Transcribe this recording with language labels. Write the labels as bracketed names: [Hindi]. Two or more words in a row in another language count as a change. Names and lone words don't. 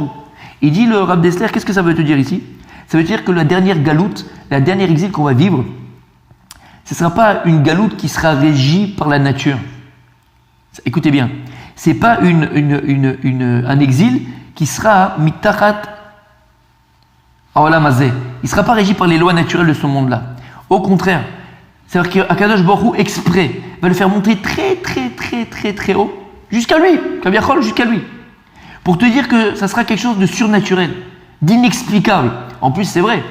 [French] Il dit, le Rav Dessler, qu'est-ce que ça veut te dire ici? Ça veut dire que la dernière galoute, la dernière exil qu'on va vivre, ce ne sera pas une galoute qui sera régie par la nature. Écoutez bien, ce n'est pas un exil qui sera [Hebrew] מתחת העולם הזה. [French] Il ne sera pas régi par les lois naturelles de ce monde-là. Au contraire, c'est-à-dire qu'Akadosh Baruch Hu exprès va le faire monter très très très très très haut, jusqu'à lui, Kaviachol, jusqu'à lui, pour te dire que ça sera quelque chose de surnaturel, d'inexplicable. En plus, c'est vrai.